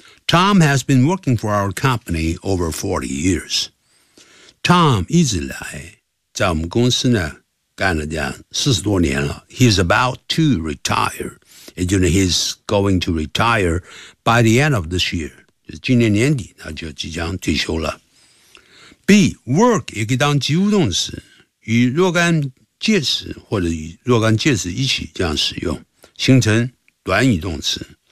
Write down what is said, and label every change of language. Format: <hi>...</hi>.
<en>Tom has been working for our company over 40 years.</en> <zh>Tom 一直来在我们公司呢干了这样40多年了。</zh> <en>He's about to retire.</en> <zh>也就是</zh> <en>he's going to retire by the end of this year.</en> <zh>就是今年年底他就即将退休了。 B, work 也可以当及物动词，与若干介词或者与若干介词一起这样使用，形成短语动词。</zh>